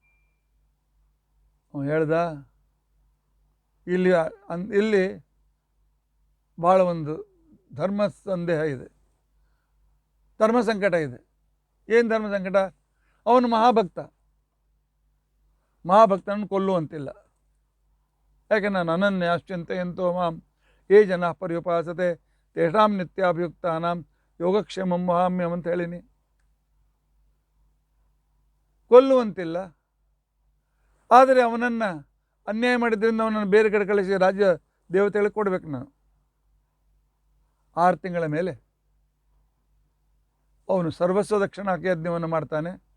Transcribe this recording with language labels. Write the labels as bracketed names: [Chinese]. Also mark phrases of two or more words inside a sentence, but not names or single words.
[Kannada] ಹೇಳ್ದ, ಇಲ್ಲಿ ಭಾಳ ಒಂದು ಧರ್ಮ ಸಂದೇಹ ಇದೆ, ಧರ್ಮ ಸಂಕಟ ಇದೆ. ಏನು ಧರ್ಮ ಸಂಕಟ? ಅವನು ಮಹಾಭಕ್ತನನ್ನು ಕೊಲ್ಲುವಂತಿಲ್ಲ. ಯಾಕೆ? ನಾನು [Sanskrit] ಅನನ್ಯಾಶ್ಚಿಂತೆ ಎಂತೋ ಮಾಂ ಯೇ ಜನ ಪರ್ಯುಪಾಸತೆ ತೇಷಾಂ ನಿತ್ಯಾಭಿಯುಕ್ತಾನಾಂ ಯೋಗಕ್ಷೇಮಂ ವಹಾಮ್ಯಂ [Kannada] ಅಂತ ಹೇಳಿನಿ. ಕೊಲ್ಲುವಂತಿಲ್ಲ. ಆದರೆ ಅವನನ್ನು ಅನ್ಯಾಯ ಮಾಡಿದ್ರಿಂದ ಅವನನ್ನು ಬೇರೆ ಕಡೆ ಕಳಿಸಿ ರಾಜ್ಯ ದೇವತೆಗಳಿಗೆ ಕೊಡಬೇಕು ನಾನು. 6 ತಿಂಗಳ ಮೇಲೆ ಅವನು ಸರ್ವಸ್ವ ದಕ್ಷಿಣಾಕ ಯಜ್ಞವನ್ನು ಮಾಡ್ತಾನೆ.